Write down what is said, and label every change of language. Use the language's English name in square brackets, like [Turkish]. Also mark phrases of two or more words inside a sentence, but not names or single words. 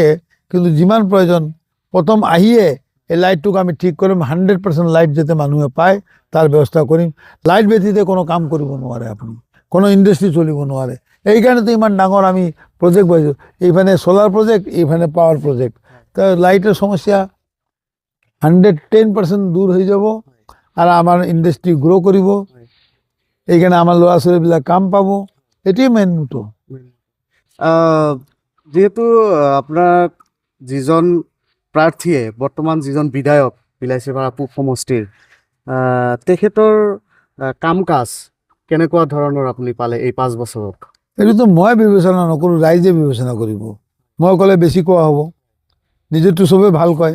[Assamese] কিন্তু যিমান প্ৰয়োজন প্ৰথম আহিয়ে এই লাইটটোক আমি ঠিক কৰিম, 100% লাইট যাতে মানুহে পায় তাৰ ব্যৱস্থা কৰিম। লাইট ব্যতীত কোনো কাম কৰিব নোৱাৰে, আপুনি কোনো ইণ্ডাষ্ট্ৰি চলিব নোৱাৰে। এইকাৰণেতো ইমান ডাঙৰ আমি প্ৰজেক্ট পাইছোঁ, এইফালে [English] solar project, [Assamese] এইফালে [English] power project. [Assamese] তো লাইটের সমস্যা 110% দূর হয়ে যাব আর আমার [English] industry grow [Assamese] করিব, এইখানে আমার ল'ৰা ছোৱালীবিলাক কাম পাব, এটাই [English] main motto. [Assamese] যেহেতু আপনার যিজন প্ৰাৰ্থীয়ে বৰ্তমান যিজন বিধায়ক বিলাসীপাৰা পূব সমষ্টিৰ, তেখেতৰ কাম কাজ কেনেকুৱা ধৰণৰ আপুনি পালে এই 5 বছৰত? এইটো মই বিবেচনা নকৰোঁ, ৰাইজে বিবেচনা কৰিব। মই ক'লে বেছি কোৱা হ'ব, নিজেতো চবে ভাল কয়।